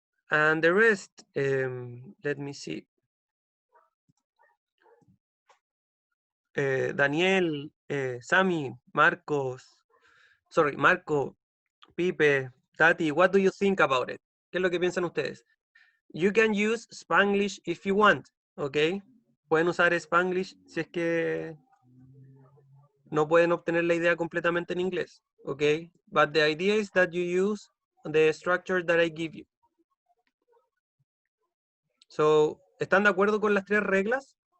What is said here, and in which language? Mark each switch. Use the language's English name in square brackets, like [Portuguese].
[English] And the rest, let me see. Daniel, Sammy, Marcos, sorry, Marco, Pipe, Tati, what do you think about it? [Spanish] ¿Qué es lo que piensan ustedes? [English] You can use Spanglish if you want, ¿ok? [Spanish] Pueden usar Spanglish si es que no pueden obtener la idea completamente en inglés, ¿ok? [English] But the idea is that you use the structure that I give you. So, [Spanish] ¿están de acuerdo con las 3 reglas?